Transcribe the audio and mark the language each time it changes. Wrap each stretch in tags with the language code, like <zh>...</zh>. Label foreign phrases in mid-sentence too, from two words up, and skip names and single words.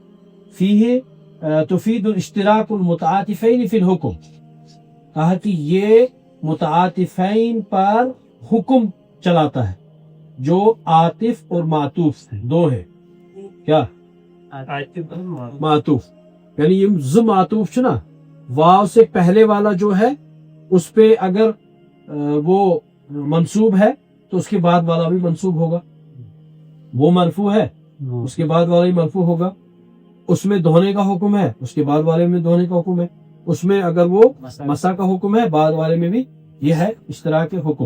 <ar>فیہ تفید الاشتراک المتعاطفین فی الحکم.</ar> <ur>کہا کہ یہ متعاطفین پر حکم چلاتا ہے، جو عاطف اور معطوف دو ہے. کیا؟ معطوف. یعنی یہ ز معطوف چھنا واو سے پہلے والا جو ہے اس پہ اگر وہ منصوب ہے تو اس کے بعد والا بھی منصوب ہوگا. وہ مرفوع ہے اس کے بعد والا بھی مرفوع ہوگا. اس میں دھونے کا حکم ہے اس کے بعد والے میں دھونے کا حکم ہے. اس میں اگر وہ مسح کا حکم ہے بعد والے میں بھی یہ ہے اشتراک حکم.</ur>